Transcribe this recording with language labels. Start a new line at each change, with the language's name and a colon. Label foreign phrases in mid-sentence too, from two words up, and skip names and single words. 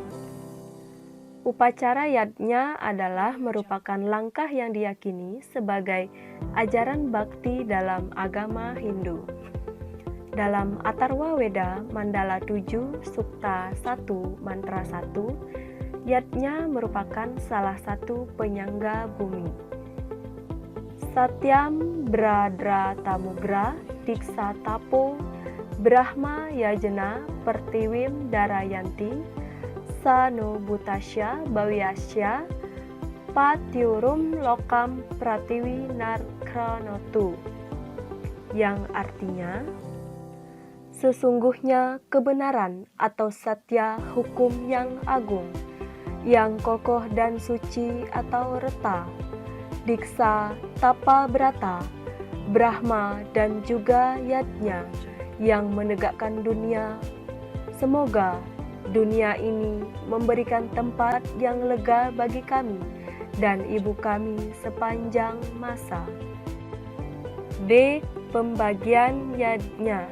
Indonesian: Upacara yajna adalah merupakan langkah yang diyakini sebagai ajaran bakti dalam agama Hindu. Dalam Atharva Veda Mandala 7 Sukta 1 Mantra 1, yajna merupakan salah satu penyangga bumi.
Sanskrit: सत्यं बृहद् ऋतम् उग्रं दीक्षा तपो ब्रह्म यज्ञः पृथिवीं धारयन्ति सा नो भूतस्य भव्यस्य पत्न्युरुं लोकं पृथिवी नः कृणोतु,
Indonesian: yang artinya sesungguhnya kebenaran atau satya hukum yang agung, yang kokoh dan suci atau reta, diksa, tapa berata, Brahma dan juga yajna yang menegakkan dunia. Semoga dunia ini memberikan tempat yang lega bagi kami dan ibu kami sepanjang masa. D. Pembagian yajna.